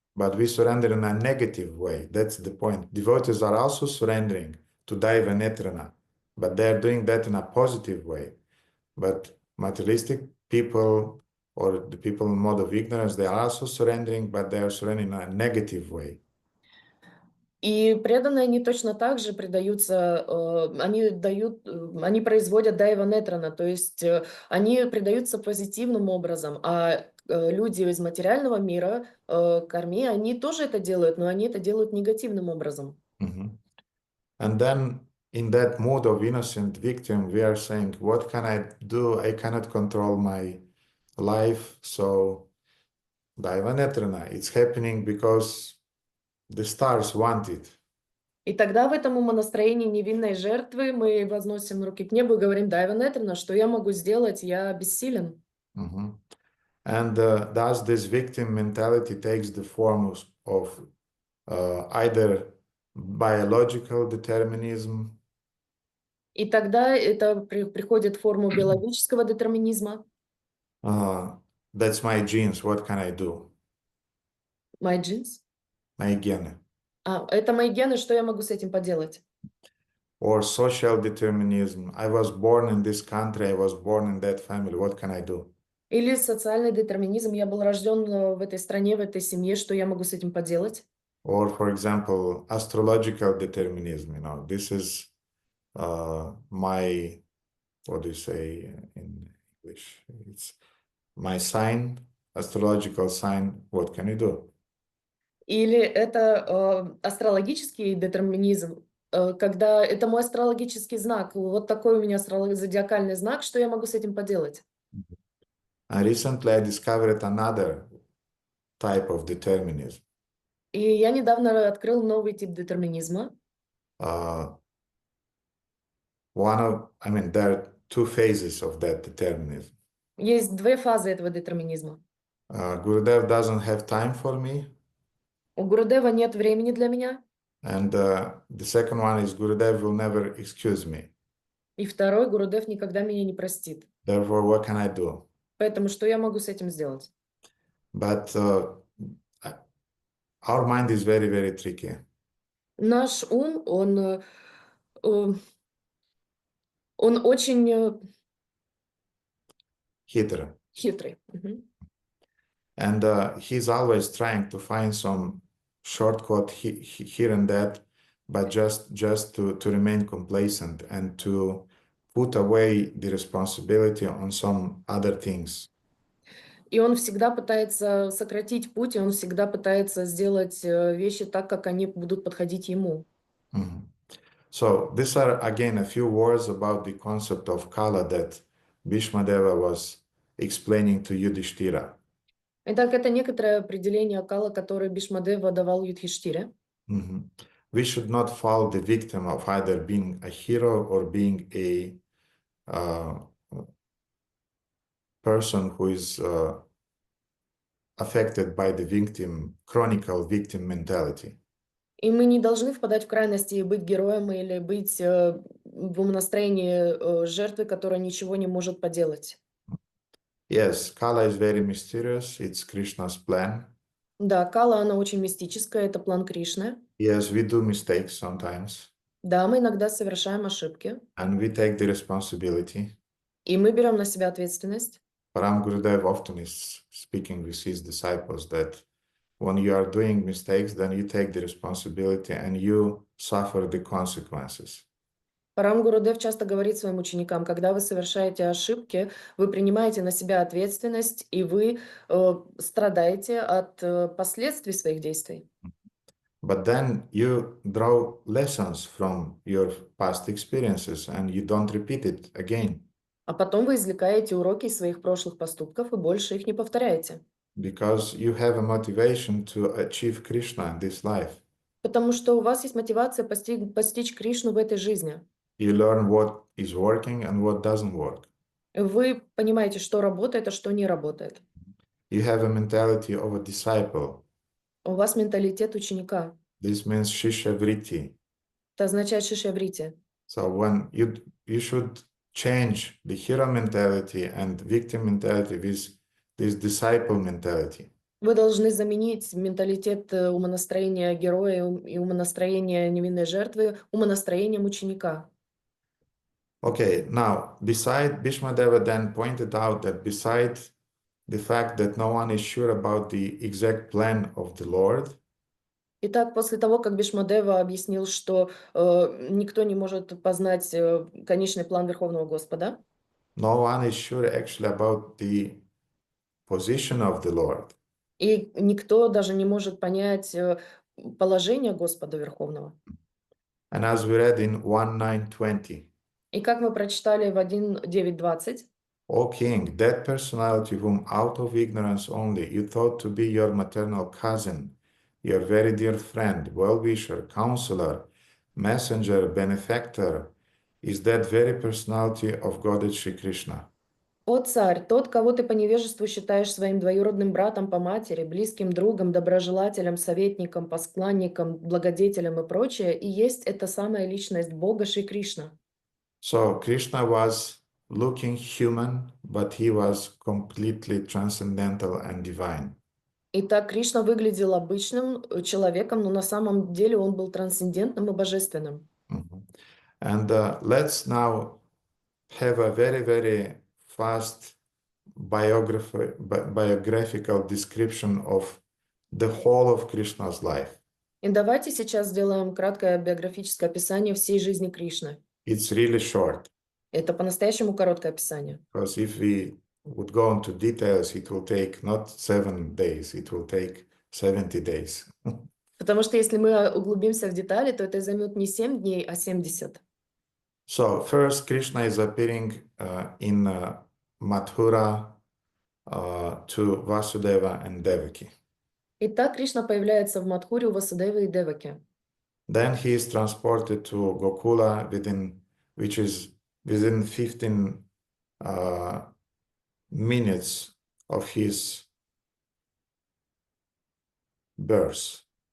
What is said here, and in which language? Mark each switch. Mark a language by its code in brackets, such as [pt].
[en] But we surrender in a negative way. That's the point. Devotees are also surrendering to Daiva Netrana, but they're doing that in a positive way. But materialistic people or the people in mode of ignorance, they are also surrendering, but they are surrendering in a negative way. [ru] И преданные, они точно так же предаются, они производят дайва нетрана, то есть они предаются позитивным образом, а люди из материального мира, карми, они тоже это делают, но они это делают негативным образом. [en] And then in that mood of innocent victim, we are saying, what can I do? I cannot control my life, so Daiva Netrana, it's happening because the stars want it. [ru] И тогда в этом умонастроении невинной жертвы мы возносим руки к небу и говорим: дайва нетрана, что я могу сделать, я бессилен. [en] And thus this victim mentality takes the form of either biological determinism. [ru] И тогда это приходит в форму биологического детерминизма. [en] Uh, that's my genes. What can I do? My genes. [ru] Мои гены. Это мои гены, что я могу с этим поделать? [en] Or social determinism. I was born in this country. I was born in that family. What can I do? [ru] Или социальный детерминизм. Я был рожден в этой стране, в этой семье, что я могу с этим поделать? [en] Or, for example, astrological determinism. This is my, what do you say in English? It's my sign, astrological sign. What can you do? [ru] Или это астрологический детерминизм, когда это мой астрологический знак, вот такой у меня зодиакальный знак, что я могу с этим поделать? [en] And recently I discovered another type of determinism. [ru] И я недавно открыл новый тип детерминизма. [en] There are two phases of that determinism. [ru] Есть две фазы этого детерминизма. [en] Gurudev doesn't have time for me. [ru] У Гурудева нет времени для меня. [en] And the second one is Gurudev will never excuse me. [ru] И второй, Гурудев никогда меня не простит. [en] Therefore, what can I do? [ru] Поэтому что я могу с этим сделать? [en] But our mind is very, very tricky. [ru] Наш ум, он очень Хитро. хитрый. Мгм. [en] And he's always trying to find some shortcut here and that, but just to remain complacent and to put away the responsibility on some other things. [ru] И он всегда пытается сократить путь, и он всегда пытается сделать вещи так, как они будут подходить ему. Mhm. [en] So these are again a few words about the concept of Kala that Bhishmadeva was explaining to Yudhishthira. [ru] Итак, это некоторое определение Акала, которое Бишмадева давал Юдхиштире. Mhm. [en] We should not fall the victim of either being a hero or being a person who is affected by the chronicle victim mentality. [ru] И мы не должны впадать в крайности и быть героем или быть в умонастроении жертвы, которая ничего не может поделать. [en] Yes, Kala is very mysterious. It's Krishna's plan. [ru] Да, Кала, она очень мистическая, это план Кришны. [en] Yes, we do mistakes sometimes, [ru] Да, мы иногда совершаем ошибки, [en] and we take the responsibility. [ru] и мы берем на себя ответственность. [en] Param Gurudev often is speaking with his disciples that when you are doing mistakes, then you take the responsibility and you suffer the consequences. [ru] Парам Гурудев часто говорит своим ученикам, когда вы совершаете ошибки, вы принимаете на себя ответственность, и вы страдаете от последствий своих действий. [en] But then you draw lessons from your past experiences and you don't repeat it again. [ru] А потом вы извлекаете уроки из своих прошлых поступков и больше их не повторяете. [en] Because you have a motivation to achieve Krishna in this life. [ru] Потому что у вас есть мотивация постичь Кришну в этой жизни. [en] You learn what is working and what doesn't work. [ru] Вы понимаете, что работает, а что не работает. [en] You have a mentality of a disciple. [ru] У вас менталитет ученика. [en] This means Shishya Vritti. [ru] Это означает шишяврити. [en] So when you should change the hero mentality and victim mentality with this disciple mentality. [ru] Вы должны заменить менталитет умонастроения героя и умонастроения невинной жертвы умонастроением ученика. [en] Okay, now, Bhishmadeva then pointed out that beside the fact that no one is sure about the exact plan of the Lord, [ru] Итак, после того, как Бишмадева объяснил, что никто не может познать конечный план Верховного Господа, [en] no one is sure actually about the position of the Lord. [ru] и никто даже не может понять положение Господа Верховного. [en] And as we read in 1:9:20, [ru] И как мы прочитали в 1:9:20, [en] O king, that personality whom out of ignorance only you thought to be your maternal cousin, your very dear friend, well-wisher, counselor, messenger, benefactor, is that very personality of Godhead Shri Krishna. [ru] «О царь, тот, кого ты по невежеству считаешь своим двоюродным братом по матери, близким другом, доброжелателем, советником, поскланником, благодетелем и прочее, и есть эта самая личность Бога Шри Кришна». [en] So Krishna was looking human, but he was completely transcendental and divine. [ru] Итак, Кришна выглядел обычным человеком, но на самом деле он был трансцендентным и божественным. Mhm. [en] And let's now have a very, very fast biographical description of the whole of Krishna's life. [ru] И давайте сейчас сделаем краткое биографическое описание всей жизни Кришны. [en] It's really short, [ru] Это по-настоящему короткое описание. [en] because if we would go into details, it will take not 7 days, it will take 70 days. [ru] Потому что если мы углубимся в детали, то это займет не 7 дней, а 70. [en] So first, Krishna is appearing in Mathura to Vasudeva and Devaki. [ru] Итак, Кришна появляется в Мадхуре у Васудевы и Деваки. [en] Then he is transported to Gokula, which is within 15 minutes of his birth.